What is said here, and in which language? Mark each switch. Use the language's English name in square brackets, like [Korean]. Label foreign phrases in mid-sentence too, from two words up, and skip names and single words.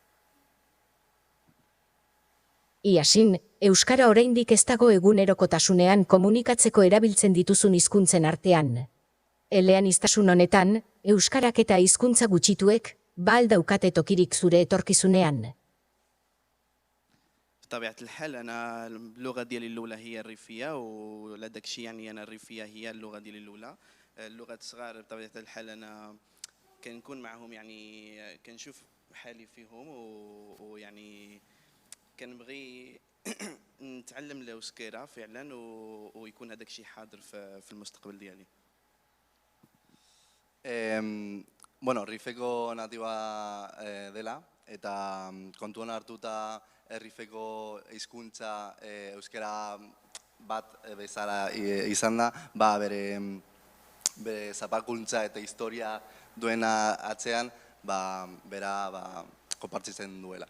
[Basque] Iasin, euskara oraindik ez dago egunerokotasunean komunikatzeko erabiltzen dituzun hizkuntzen artean. Eleaniztasun honetan, euskarak eta hizkuntza gutxituek al daukate tokirik zure etorkizunean. [Arabic] بطبيعة الحال أنا اللغة ديالي الأولى هي الريفية ولا داك الشيء يعني أنا الريفية هي اللغة ديالي الأولى. اللغة الصغار بطبيعة الحال أنا كنكون معهم يعني كنشوف حالي فيهم ويعني كنبغي نتعلم الأوسكيرة فعلا ويكون هذاك الشيء حاضر في المستقبل ديالي. [Basque] Bueno, Rifeko natiba dela, eta kontuan hartuta Rifeko hizkuntza euskara bat bezala izan da, bere zapakuntza eta historia duena atzean, bera konpartitzen duela.